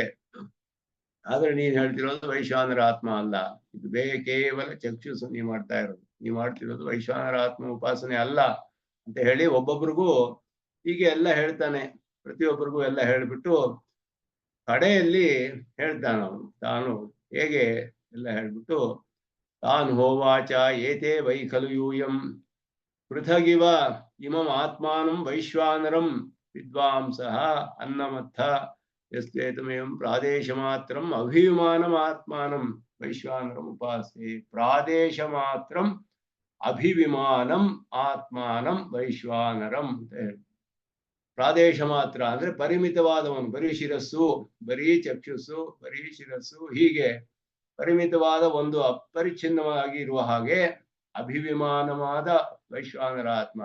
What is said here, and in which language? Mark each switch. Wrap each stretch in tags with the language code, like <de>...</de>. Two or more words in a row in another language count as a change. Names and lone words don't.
<kn>ಆದ್ರೆ ನೀನ್ ಹೇಳ್ತಿರೋದು ವೈಶ್ವಾನರ ಆತ್ಮ ಅಲ್ಲ, ಇದು ಕೇವಲ ಚಕ್ಷುಸು ನೀ ಮಾಡ್ತಾ ಇರೋದು, ನೀ ಮಾಡ್ತಿರೋದು ವೈಶ್ವಾನರ ಆತ್ಮ ಉಪಾಸನೆ ಅಲ್ಲ ಅಂತ ಹೇಳಿ ಒಬ್ಬೊಬ್ರಿಗೂ ಹೀಗೆ ಎಲ್ಲ ಹೇಳ್ತಾನೆ. ಪ್ರತಿಯೊಬ್ಬರಿಗೂ ಎಲ್ಲ ಹೇಳ್ಬಿಟ್ಟು ಕಡೆಯಲ್ಲಿ ಹೇಳ್ತಾನ ಅವನು ತಾನು ಹೇಗೆ ಎಲ್ಲ ಹೇಳ್ಬಿಟ್ಟು ತಾನ್</kn> <sa>ಹೋವಾಚ ಏತೆ ವೈ ಖಲು ಯೂಯಂ ಪೃಥಗಿವ ಇಮಂ ಆತ್ಮಾನಂ ವೈಶ್ವಾನರಂ ವಿದ್ವಾಂಸಃ ಅನ್ನಮತ್ಥ ಯಸ್ವೇತಮೇವಂ ಪ್ರಾದೇಶ ಮಾತ್ರಂ ಅಭಿಮಾನಂ ಆತ್ಮಾನಂ ವೈಶ್ವಾನರಂ ಉಪಾಸೆ ಪ್ರಾದೇಶ ಮಾತ್ರಂ ಅಭಿವಿಮಾನಂ ಆತ್ಮಾನಂ ವೈಶ್ವಾನರಂ</sa> <kn>ಅಂತ ಹೇಳಿ. ಪ್ರಾದೇಶ ಮಾತ್ರ ಅಂದ್ರೆ ಪರಿಮಿತವಾದವನು, ಬರೀ ಶಿರಸ್ಸು, ಬರೀ ಚಕ್ಷುಸ್ಸು, ಬರೀ ಶಿರಸ್ಸು, ಹೀಗೆ ಪರಿಮಿತವಾದ ಒಂದು ಅಪರಿಚ್ಛಿನ್ನವಾಗಿ ಇರುವ ಹಾಗೆ ಅಭಿವಿಮಾನವಾದ ವೈಶ್ವಾನರ ಆತ್ಮ.</kn>